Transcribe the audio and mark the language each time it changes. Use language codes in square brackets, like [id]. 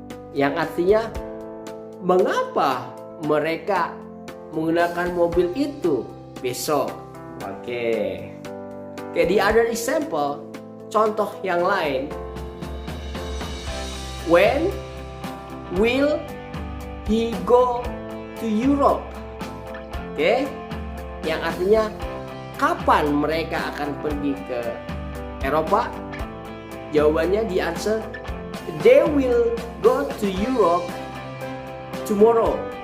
[id] Yang artinya, mengapa mereka menggunakan mobil itu besok? [en] Oke, the other example, [id] contoh yang lain. [en] When will he go to Europe? [id] Oke, yang artinya kapan mereka akan pergi ke Eropa? Jawabannya di [en] answer, they will go to Europe tomorrow.